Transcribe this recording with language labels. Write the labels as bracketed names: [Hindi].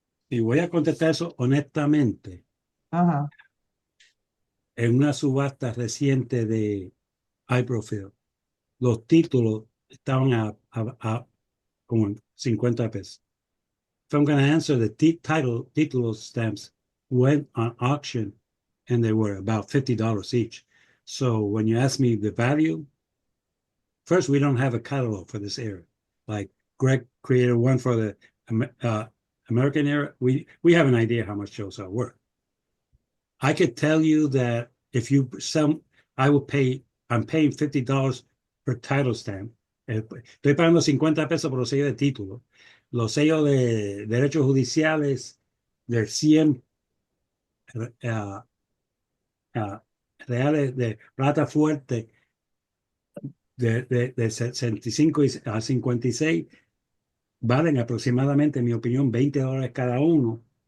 [Spanish] Y voy a contestar eso honestamente. Ajá, En una subasta reciente de iProfil, los títulos estaban a como en 50 pesos. [English] If I'm going to answer, the title stamps went on auction and they were about $50 each. So when you ask me the value, first, we don't have a catalog for this era. Like Greg created one for the American era. We have an idea how much those are worth. I could tell you that if you sell, I'm paying $50 per title stamp. [Spanish] Estoy pagando 50 pesos por los sellos de título. Los sellos de derechos judiciales de 100 reales de plata fuerte de 65 a 56 valen aproximadamente, en mi opinión, $20 cada uno.